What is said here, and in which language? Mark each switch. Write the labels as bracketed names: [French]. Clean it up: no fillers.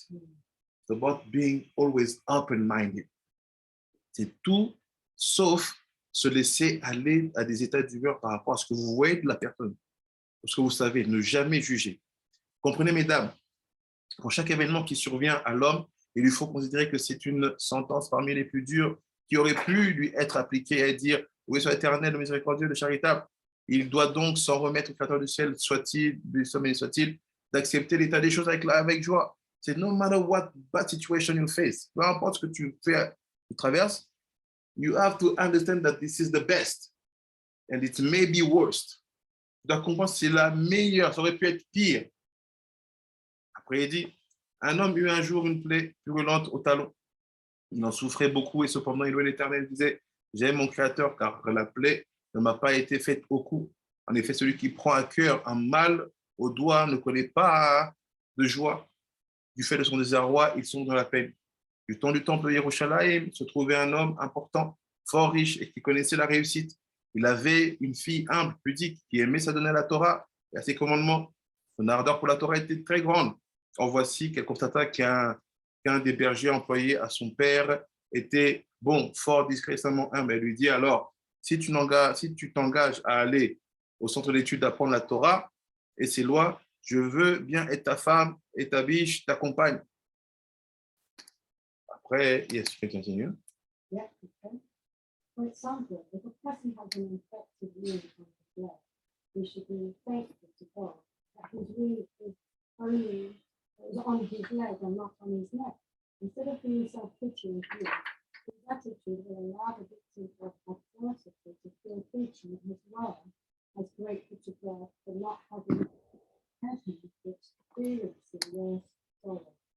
[English] It's about being always open-minded. [French] C'est tout sauf se laisser aller à des états d'humeur par rapport à ce que vous voyez de la personne. Parce que vous savez, ne jamais juger. Comprenez, mesdames, pour chaque événement qui survient à l'homme, il lui faut considérer que c'est une sentence parmi les plus dures qui aurait pu lui être appliquée et dire « Oui, soit éternel, le miséricordieux, le charitable ». Il doit donc s'en remettre au Créateur du ciel, soit-il, du sommet soit-il, d'accepter l'état des choses avec joie. [English] C'est no matter what bad situation you face, [French] peu importe ce que tu traverses, [English] you have to understand that this is the best and it may be worst. [French] Tu dois comprendre que c'est la meilleure, ça aurait pu être pire. Après, il dit, un homme eut un jour une plaie purulente au talon. Il en souffrait beaucoup et cependant il louait l'Éternel. Il disait, j'aime mon Créateur car la plaie ne m'a pas été faite au cou. En effet, celui qui prend à cœur un mal au doigt ne connaît pas de joie. Du fait de son désarroi, ils sont dans la peine. Du temps du temple de Yerushalayim se trouvait un homme important, fort riche et qui connaissait la réussite. Il avait une fille humble, pudique, qui aimait s'adonner à la Torah et à ses commandements. Son ardeur pour la Torah était très grande. En voici qu'elle constata qu'un des bergers employés à son père était bon, fort discret, extrêmement humble. Elle lui dit alors, si tu t'engages à aller au centre d'études d'apprendre la Torah et ses lois, je veux bien être ta femme et ta biche, ta compagne. Après, yes, tu peux continuer. [English] Yeah, okay. For example, if a person has an infected wound on his leg, he should be thankful to God that his wound is only on his leg and not on his neck. Instead of being self-pitying here, his attitude will allow the victim of adversity to feel preaching as well as grateful to God for not having had him experiencing their sorrow.